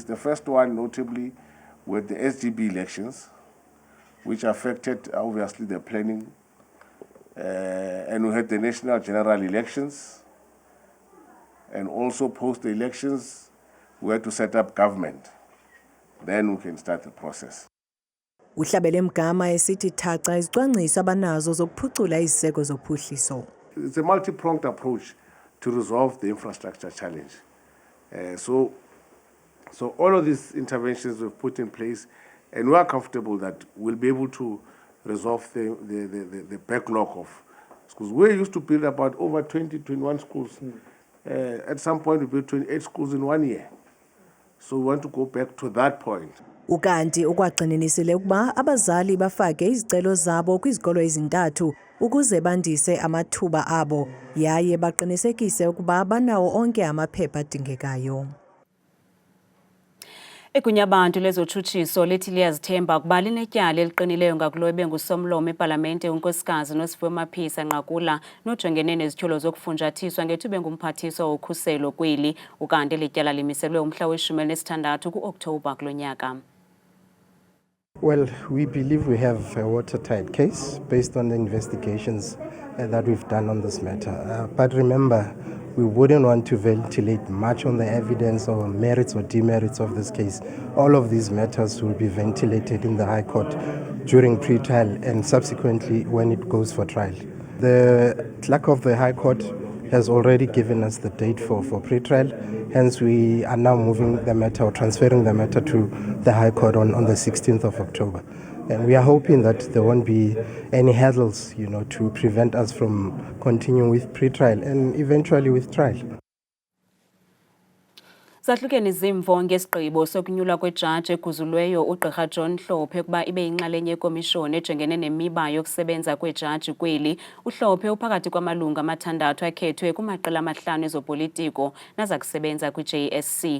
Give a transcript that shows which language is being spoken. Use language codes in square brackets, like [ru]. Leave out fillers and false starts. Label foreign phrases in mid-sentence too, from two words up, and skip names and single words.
[en] The first one, notably, were the SGB elections, which affected, obviously, the planning. And we had the national general elections. And also, post the elections, we had to set up government. Then we can start the process. [xh] Uhlabele Mgama esithi thaca izicwangciso abanazo zokuphucula iziseko zophuhliso. [en] It's a multi-pronged approach to resolve the infrastructure challenge. So all of these interventions we've put in place, and we are comfortable that we'll be able to resolve the backlog of schools. We used to build about over 21 schools. At some point, we built 28 schools in 1 year. So we want to go back to that point. [xh] Ukanti ukwaqininisile ukuba abazali bafake izicelo zabo kwizikolo ezintathu ukuze bandise amathuba abo yaye baqinisekise ukuba banawo onke amaphepha adingekayo. Igunya abantu lezotshutshiso lithi liyazithemba ukuba linetyala eliqinileyo ngakulo ebengusomlomo epalamente unkosikazi Nosiviwe Maphisa Nqakula nojongene nezithyolo zokufunjathiswa ngethuba engumphathiswa wokhuselo kweli ukanti lityala limiselwe umhla we-16 ku-Okthobha kulo nyaka. [en] Well, we believe we have a watertight case based on the investigations that we've done on this matter. But remember, we wouldn't want to ventilate much on the evidence or merits or demerits of this case. All of these matters will be ventilated in the High Court during pre-trial and subsequently when it goes for trial. The clerk of the High Court has already given us the date for pre-trial. Hence, we are now moving the matter or transferring the matter to the High Court on the 16th of October. And we are hoping that there won't be any hurdles, to prevent us from continuing with pre-trial and eventually with trial. [xh] Zahlukene izimvo ngesigqibo sokunyulwa kwejaji eguzulweyo uGqirha John Hlophe kuba ibe yinxalenye yekomishoni ejongene nemiba yokusebenza kwejaji kweli. uHlophe uphakathi kwamalungu amathandathu akhethwe kumaqela amahlanu ezopolitiko naza kusebenza kwi-JSC.